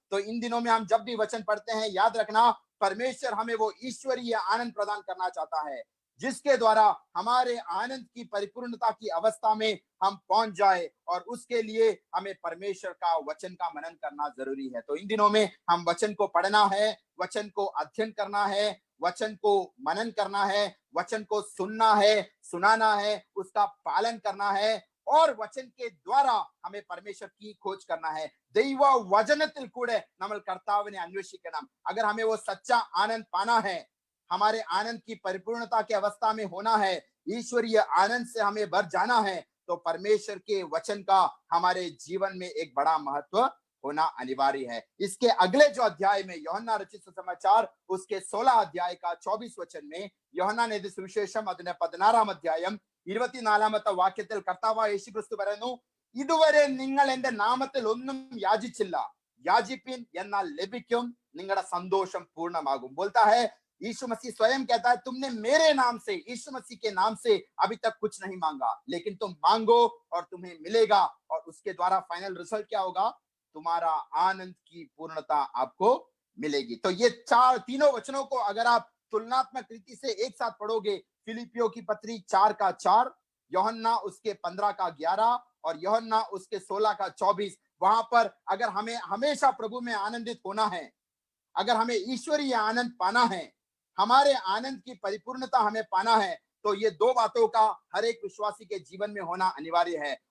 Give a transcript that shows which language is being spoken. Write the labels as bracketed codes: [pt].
[hi] तो इन दिनों में हम जब भी वचन पढ़ते हैं, याद रखना परमेश्वर हमें वो ईश्वरीय आनंद प्रदान करना चाहता है जिसके द्वारा हमारे आनंद की परिपूर्णता की अवस्था में हम पहुंच जाए, और उसके लिए हमें परमेश्वर का वचन का मनन करना जरूरी है। तो इन दिनों में हम वचन को पढ़ना है, वचन को अध्ययन करना है, वचन को मनन करना है, वचन को सुनना है, सुनाना है, उसका पालन करना है, और वचन के द्वारा हमें परमेश्वर की खोज करना है। [ml] ദൈവ വചനത്തിൽ കൂടെ നമ്മൾ കർത്താവിനെ അന്വേഷിക്കണം। [hi] अगर हमें वो सच्चा आनंद पाना है, हमारे आनंद की परिपूर्णता की अवस्था में होना है, ईश्वरीय आनंद से हमें भर जाना है, तो परमेश्वर के वचन का हमारे जीवन में एक बड़ा महत्व होना अनिवार्य है। इसके अगले जो अध्याय में [ml] യോഹന്നാൻ രചിച്ച സുസമാचार [hi] उसके 16 अध्याय का 24 वचन में [ml] യോഹന്നാൻ എഴുതിയ സുവിശേഷം അതിന്റെ 16-ാം അധ്യായം 24-ാമത്തെ വാക്യത്തിൽ കർത്താവായ യേശുക്രിസ്തു പറയുന്നു, ഇതുവരെ നിങ്ങൾ എന്റെ നാമത്തിൽ ഒന്നും യാചിച്ചില്ല, യാചിപ്പിൻ എന്നാൽ ലഭിക്കും, നിങ്ങളുടെ സന്തോഷം പൂർണ്ണമാകും। [hi] बोलता है यीशु मसीह स्वयं कहता है, तुमने मेरे नाम से, यीशु मसीह के नाम से अभी तक कुछ नहीं मांगा, लेकिन तुम मांगो और तुम्हें मिलेगा, और उसके द्वारा फाइनल रिजल्ट क्या होगा, तुम्हारा आनंद की पूर्णता आपको मिलेगी। तो ये तीनों वचनों को अगर आप तुलनात्मक रीति से एक साथ पढ़ोगे, फिलिपियों की पत्री 4 का 4, यूहन्ना उसके 15 का 11 और यूहन्ना उसके 16 का 24, वहां पर अगर हमें हमेशा प्रभु में आनंदित होना है, अगर हमें ईश्वरीय आनंद पाना है, हमारे आनंद की परिपूर्णता हमें पाना है, तो ये 2 बातों का हर एक विश्वासी के जीवन में होना अनिवार्य है।